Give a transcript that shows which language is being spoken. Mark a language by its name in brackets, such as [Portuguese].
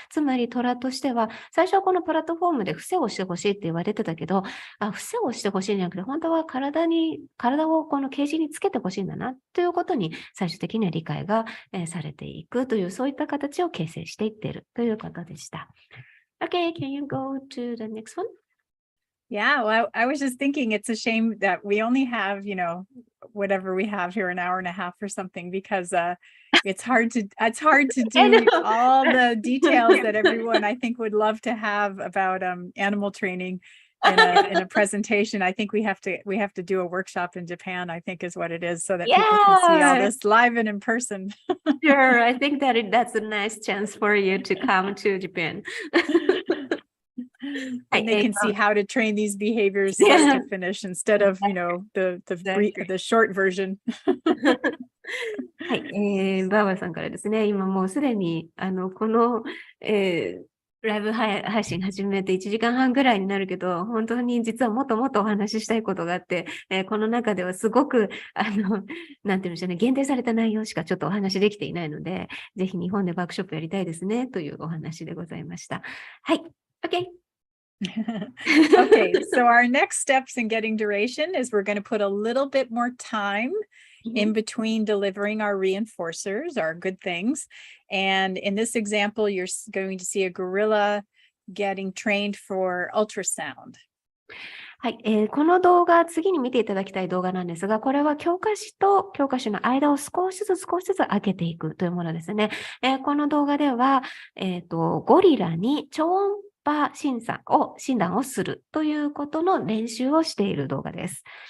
[Japanese] つまり虎としては、最初はこのプラットフォームで伏せをしてほしいって言われてたけど、伏せをしてほしいんじゃなくて、本当は体をこのケージにつけてほしいんだなということに最終的には理解が、されていくという、そういった形を形成していっているということでした。 [English] Okay, can you go to the next one? Yeah, well, I was just thinking it's a shame that we only have, whatever we have here, an hour and a half or something, because it's hard to do all the details that everyone I think would love to have about animal training in a presentation. I think we have to do a workshop in Japan, I think is what it is, so that people can see all this live and in person. Sure, I think that's a nice chance for you to come to Japan. And they can see how to train these behaviors start to finish instead of, the short version. [Japanese] はい、バーバラさんからですね、今もうすでに、この、ライブ配信始めて1時間半ぐらいになるけど、本当に実はもっともっとお話ししたいことがあって、この中ではすごく、なんていうんでしょうね、限定された内容しかちょっとお話できていないので、ぜひ日本でワークショップやりたいですね、というお話でございました。はい、OK。 [English] Okay, so our next steps in getting duration is we're going to put a little bit more time in between delivering our reinforcers, our good things. And in this example, you're going to see a gorilla getting trained for ultrasound. [Japanese] はい、この動画、次に見ていただきたい動画なんですが、これは強化子と強化子の間を少しずつ開けていくというものですね。この動画では、ゴリラに超音波診断をするということの練習をしている動画です。